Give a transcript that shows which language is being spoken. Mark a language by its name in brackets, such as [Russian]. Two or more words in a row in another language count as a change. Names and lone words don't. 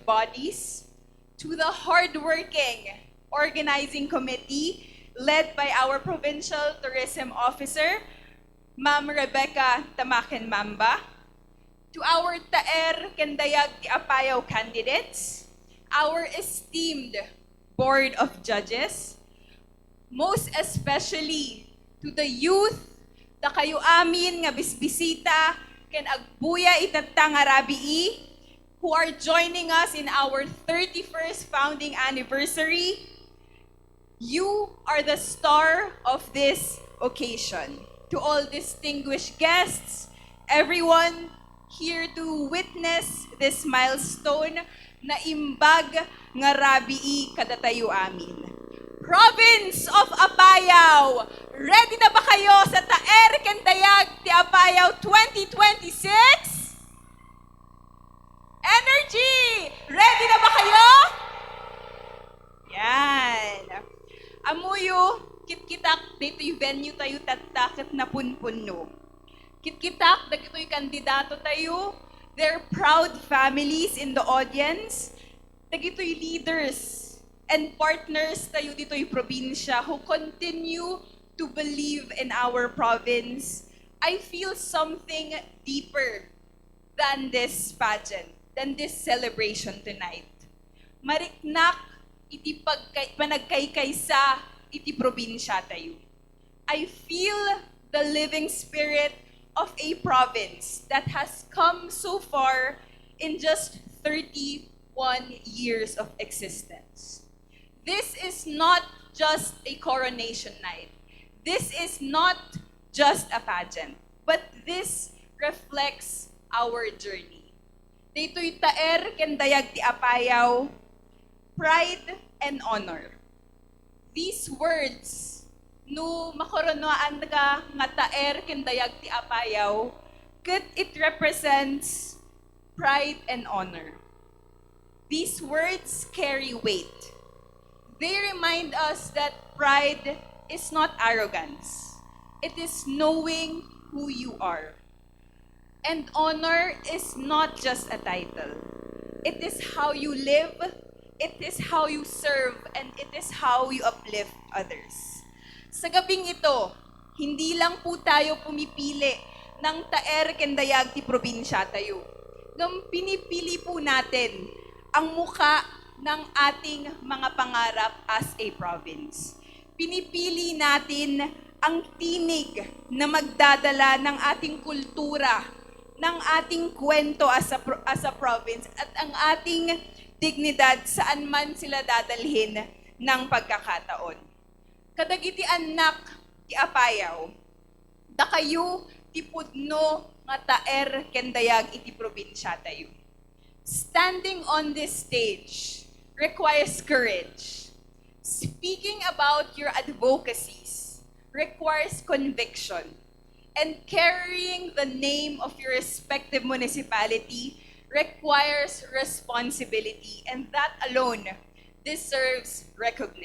[English] bodies, to the hardworking organizing committee led by our Provincial Tourism Officer, Ma'am Rebecca Tamaken Mamba, to our Taer Dayag Apayao candidates, our esteemed Board of Judges, most especially to the youth, [Iloko] da kayo amin nga bisbisita, ken agbuya itatang arabii, [English] who are joining us in our 31st founding anniversary. You are the star of this occasion. To all distinguished guests, everyone here to witness this milestone [Iloko] na imbag nga rabii kadatayo amin. [English] Province of Apayao, [Filipino] ready na ba kayo sa Taer ken Dayag ti Apayao 2026? Energy! Ready na ba kayo? Yan. [Iloko] Amuyo, kitkitak dito'y venue tayo tatakit na punpunno. Kitkitak dagito'y kandidato tayo, [English] their proud families in the audience, dagito'y leaders and partners [Iloko] tayo dito'y probinsya [English] who continue to believe in our province. I feel something deeper than this pageant, than this celebration tonight. [Iloko] Mariknak iti panagkaykaysa iti probinsya tayo. [English] I feel the living spirit of a province that has come so far in just 31 years of existence. This is not just a coronation night. This is not just a pageant, but this reflects our journey. [Iloko] Dito'y Taer ken Dayag ti Apayao, [English] pride and honor. These words, [Iloko] no makoronoan ka nga Taer ken Dayag ti Apayao, [English] it represents pride and honor. These words carry weight. They remind us that pride is not arrogance. It is knowing who you are. And honor is not just a title. It is how you live, it is how you serve, and it is how you uplift others. [Filipino] Sa gabing ito, hindi lang po tayo pumipili ng Taer ken Dayag ti probinsya tayo. Nang pinipili po natin ang muka ng ating mga pangarap [English] as a province. [Filipino] Pinipili natin ang tinig na magdadala ng ating kultura, ng ating kwento [English] as a province, [Filipino] at ang ating dignidad saan man sila dadalhin ng pagkakataon. [Iloko] Kadagiti anak ti Apayao, da kayo ti pudno nga Taer ken Dayag iti probinsya tayo. [English] Standing on this stage requires courage. Speaking about your advocacies requires conviction. And carrying the name of your respective municipality requires responsibility, and that alone deserves recognition.